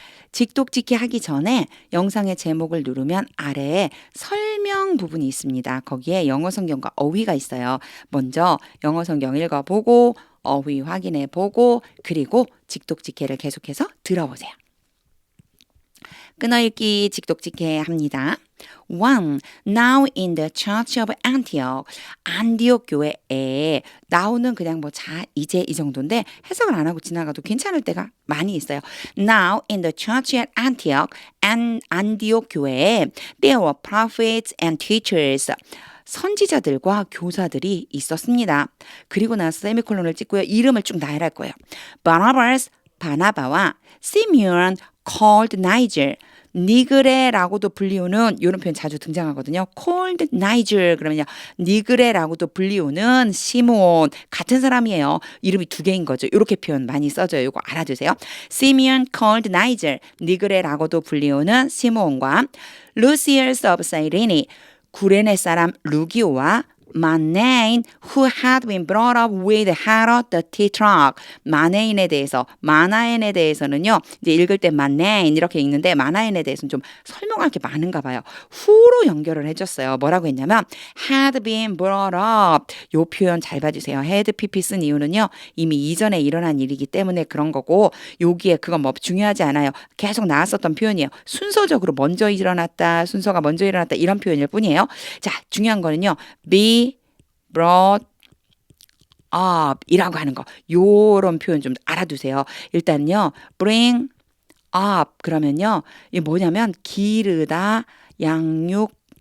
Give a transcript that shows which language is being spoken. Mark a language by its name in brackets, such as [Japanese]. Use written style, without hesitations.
[Korean] 직독직히 하기 전에 영상의 제목을 누르면 아래에 설명 부분이 있습니다. 거기에 영어 성경과 어휘가 있어요. 먼저 영어 성경 읽어보고 어휘 확인해보고 그리고 직독직해를 계속해서 들어보세요. 끊어읽기 직독직해 합니다. 1. [English] Now in the church of Antioch. [Korean] 안디옥 교회에 now는 그냥 이제 이 정도인데 해석을 안 하고 지나가도 괜찮을 때가 많이 있어요. [English] Now in the church at Antioch, [Korean] 안디옥 교회에 [English] there were prophets and teachers. [Korean] 선지자들과 교사들이 있었습니다. 그리고 나서 세미콜론을 찍고요. 이름을 쭉 나열할 거예요. 바나바스, 바나바와 시므온, [English] called Niger, [Korean] 니그레라고도 불리우는 이런 표현 자주 등장하거든요. [English] called Niger [Korean] 그러면요. 니그레라고도 불리우는 시므온 같은 사람이에요. 이름이 두 개인 거죠. 이렇게 표현 많이 써져요. 이거 알아두세요. [English] 시므온 called Niger, [Korean] 니그레라고도 불리우는 시므온과 [English] 루시얼스 오브 사이레니, [Korean] 구레네 사람 루기오와 마네인 [English] who had been brought up with Herod the Tetrarch. [Korean] 마네인에 대해서, 마나엔에 대해서는요, 이제 읽을 때 마네인 이렇게 읽는데 마나엔에 대해서는 좀 설명할 게 많은가 봐요. 후로 연결을 해줬어요. 뭐라고 했냐면 [English] had been brought up. [Korean] 요 표현 잘 봐주세요. had pp 쓴 이유는요, 이미 이전에 일어난 일이기 때문에 그런 거고, 여기에 그건 중요하지 않아요. 계속 나왔었던 표현이에요. 순서적으로 먼저 일어났다, 순서가 먼저 일어났다 이런 표현일 뿐이에요. 자, 중요한 거는요, be brought up 이라고 하는 거. 요런 표현 좀 알아두세요. 일단요. [English] bring up 그러면요. [Korean] 이게 뭐냐면 기르다, 양육하다요.